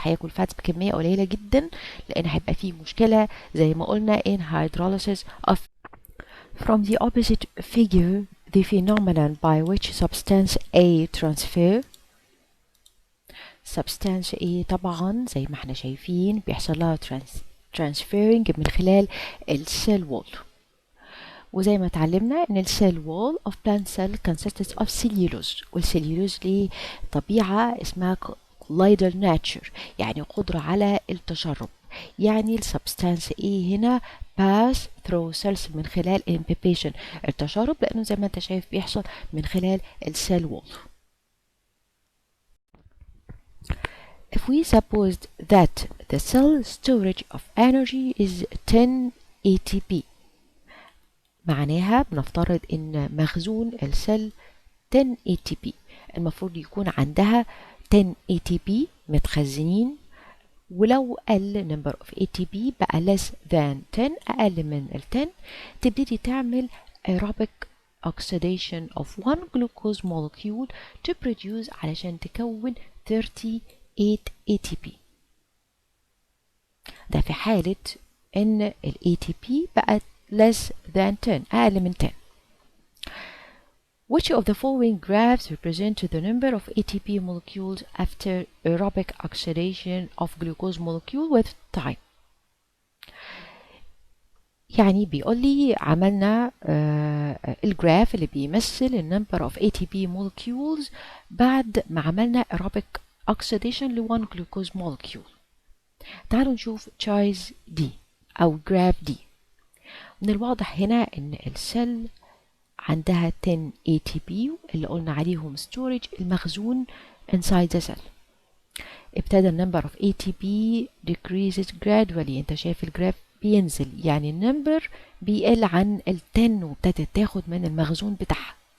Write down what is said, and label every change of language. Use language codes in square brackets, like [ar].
[ar] هياكل fats بكمية قليلة جدا لأن هيبقى فيه مشكلة زي ما قلنا [en] in hydrolysis of. From the opposite figure, the phenomenon by which substance A substance A [ar] طبعا زي ما احنا شايفين بيحصل لها transferring من خلال السيل وول، وزي ما اتعلمنا ان السيل وول [en] of plant cell consists of cellulose، [ar] والسليولوز ليه طبيعة اسمها colloidal nature، يعني قدرة على التشرب. يعني السبستانس ايه هنا [en] pass through cells [ar] من خلال imbibition، التشرب، لانه زي ما انت شايف بيحصل من خلال السيل وول. [en] If we supposed that the cell storage of energy is 10 ATP، [ar] معناها بنفترض ان مخزون السيل 10 ATP، المفروض يكون عندها 10 ATP متخزنين، ولو قل number of ATP بقى less than 10، أقل من ال 10، تبتدي تعمل [en] aerobic oxidation of one glucose molecule [ar] to produce علشان تكون 38 ATP. ده في حالة إن ال ATP بقت [en] less than 10، [ar] أقل من 10. [en] Which of the following graphs represent the number of ATP molecules after aerobic oxidation of glucose molecule with time؟ [ar] يعني بيقول لي عملنا الجراف اللي بيمثل [en] ال number of ATP molecules بعد ما عملنا aerobic oxidation ل 1 glucose molecule. [ar] تعالوا نشوف تشايز دي أو جراف دي. من الواضح هنا إن السيل عندها 10 ATP اللي قلنا عليهم storage، المخزون [en] inside the cell. [ar] ابتدى [en] number of ATP decreases gradually، [ar] انت شايف الجراف بينزل، يعني النمبر بيقل عن ال 10 وابتدت تاخد من المخزون بتاعها.